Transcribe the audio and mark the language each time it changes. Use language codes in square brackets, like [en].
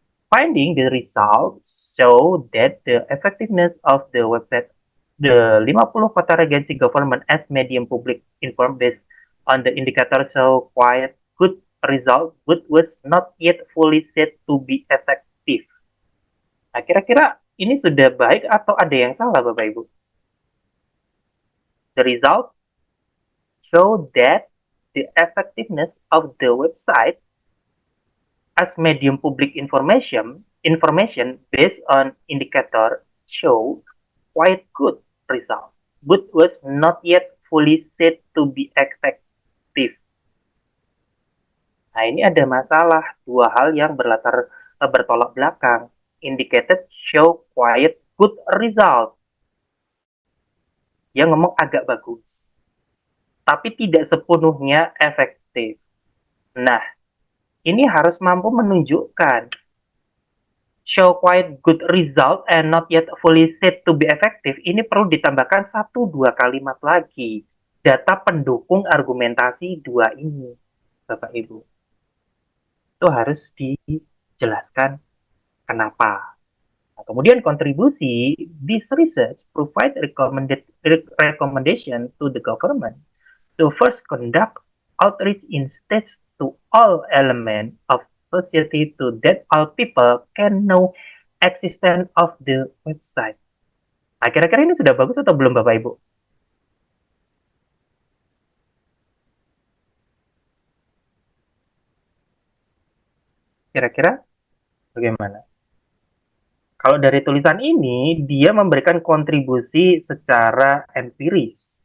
[en] Finding the results show that the effectiveness of the website, the 50 kota regency government as medium public informed based on the indicator show quite good result, but was not yet fully said to be effective. [id] Nah, kira-kira ini sudah baik atau ada yang salah, Bapak Ibu? [en] The result show that the effectiveness of the website as medium public information based on indicator show quite good result, but was not yet fully said to be effective. [id] Nah, ini ada masalah, dua hal yang bertolak belakang. [en] Indicated show quite good result. [id] Yang ngomong agak bagus, tapi tidak sepenuhnya efektif. Nah, ini harus mampu menunjukkan [en] show quite good result and not yet fully said to be effective. [id] Ini perlu ditambahkan 1-2 kalimat lagi. Data pendukung argumentasi dua ini, Bapak Ibu. Itu harus dijelaskan kenapa. Nah, kemudian kontribusi, [en] this research provide recommendation to the government to first conduct outreach in states to all elements of society to that all people can know existence of the website. [id] Nah, kira-kira ini sudah bagus atau belum, Bapak Ibu? Kira-kira bagaimana? Kalau dari tulisan ini, dia memberikan kontribusi secara empiris.